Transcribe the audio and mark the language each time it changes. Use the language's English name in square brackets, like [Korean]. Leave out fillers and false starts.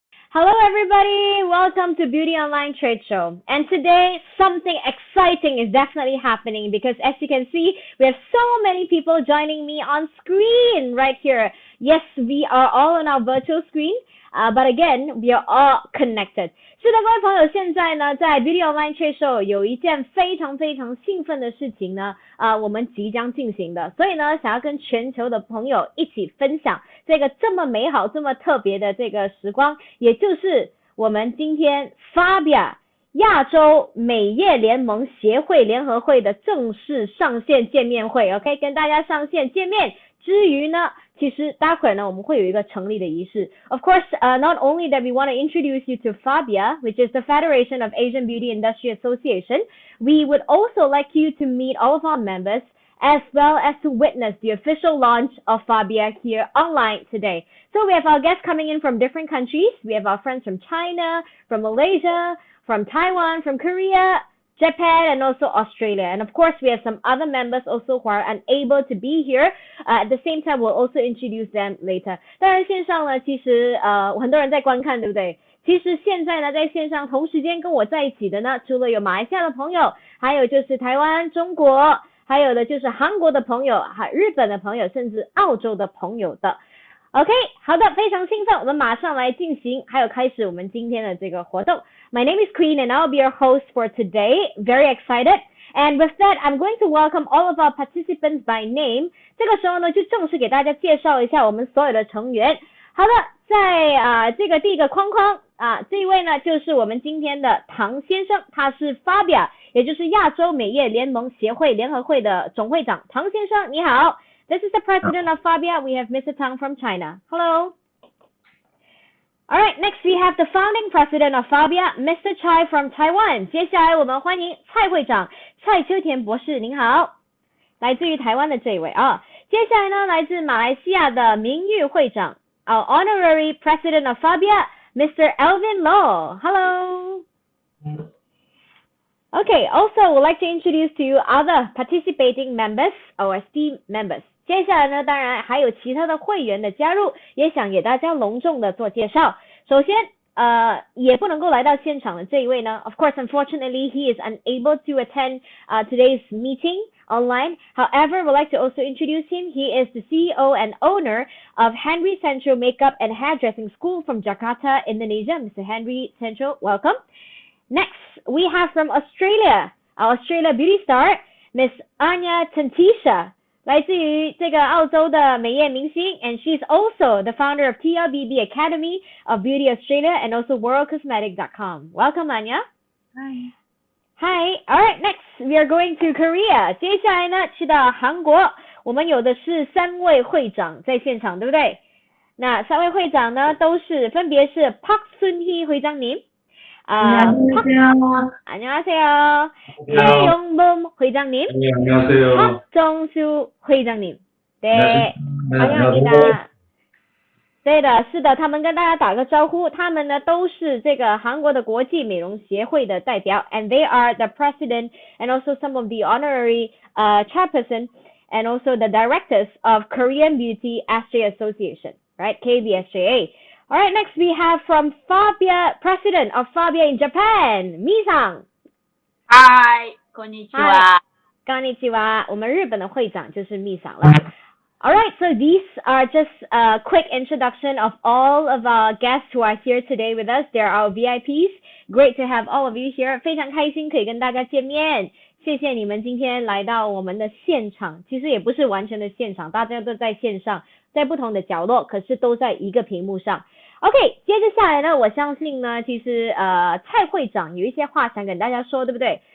[English] Hello everybody, welcome to Beauty Online Trade Show. And today something exciting is definitely happening because as you can see, we have so many people joining me on screen right here. Yes, we are all on our virtual screen, but again, we are all connected. [Chinese] 是的，各位朋友，现在呢，在 Beauty Online Trade Show 有一件非常非常兴奋的事情呢，我们即将进行的，所以呢，想要跟全球的朋友一起分享这个这么美好、这么特别的这个时光，也就是我们今天 Fabia 亚洲美业联盟协会联合会的正式上线见面会 ，OK， 跟大家上线见面之余呢，其实待会儿呢我们会有一个成立的仪式。 [English] Of course, not only that we want to introduce you to FABIA, which is the Federation of Asian Beauty Industry Association, we would also like you to meet all of our members as well as to witness the official launch of FABIA here online today. So we have our guests coming in from different countries. We have our friends from China, from Malaysia, from Taiwan, from Korea, Japan, and also Australia. And of course, we have some other members also who are unable to be here. At the same time, we'll also introduce them later. [Chinese] 当然线上呢，其实很多人在观看，对不对？其实现在呢，在线上同时间跟我在一起的呢，除了有马来西亚的朋友，还有就是台湾、中国，还有的就是韩国的朋友，还日本的朋友，甚至澳洲的朋友的。 OK， 好的，非常兴奋，我们马上来进行，还有开始我们今天的这个活动。 [English] My name is Queen and I'll be your host for today. Very excited. And with that, I'm going to welcome all of our participants by name. [Chinese] 这个时候呢，就正式给大家介绍一下我们所有的成员。好的，在这个第一个框框这一位呢就是我们今天的唐先生，他是 FABIA， 也就是亚洲美业联盟协会联合会的总会长。唐先生，你好。 [English] This is the president of FABIA. We have Mr. Tang from China. Hello. All right, next we have the founding president of FABIA, Mr. Chai from Taiwan. [Chinese] 接下来我们欢迎蔡会长蔡秋田博士，您好，来自于台湾的这一位啊。接下来呢，来自马来西亚的名誉会长 [English] our honorary president of FABIA, Mr. Alvin Law. Hello. Okay, also would like to introduce to you other participating members, our esteemed members. [Chinese] 接下来呢，当然还有其他的会员的加入，也想给大家隆重的做介绍。首先，也不能够来到现场的这一位呢 ， [English] of course, unfortunately, he is unable to attend today's meeting online. However, we'd like to also introduce him. He is the CEO and owner of Henry Central Makeup and Hairdressing School from Jakarta, Indonesia. Mr. Henry Central, welcome. Next, we have from Australia, our Australia beauty star, Miss Anya Tantisha. [Chinese] 来自于这个澳洲的美业明星 [English] and she's also the founder of TRBB Academy of Beauty Australia and also worldcosmetic.com. Welcome, Anya. Hi. Hi. All right, next we are going to Korea. [Chinese] 接下来呢，去到韩国，我们有的是3位会长在现场，对不对？那3位会长呢，分别是 Park Sun-hee会长您。 [Korean] 안녕하세요. 안녕하세요. 최용범 회장님. 안녕하세요. 박정수 회장님. 네, 안녕하세요. 환영합니다. [Chinese] 对的，是的，他们跟大家打个招呼，他们呢都是这个韩国的国际美容协会的代表 [English] and they are the president and also some of the honorary chairperson and also the directors of Korean Beauty Astrea Association, right? KBSJA. All right, next we have from FABIA, president of FABIA in Japan, Mi-san. [Japanese] Hi, konnichiwa. Konnichiwa. [Chinese] 我们日本的会长就是 Mi-san 了。 [English] All right, so these are just a quick introduction of all of our guests who are here today with us. They're our VIPs. Great to have all of you here. [Chinese] 非常开心可以跟大家见面。谢谢你们今天来到我们的现场，其实也不是完全的现场，大家都在线上，在不同的角落，可是都在一个屏幕上。 OK， 接着下来呢，我相信呢，其实蔡会长有一些话想跟大家说，对不对？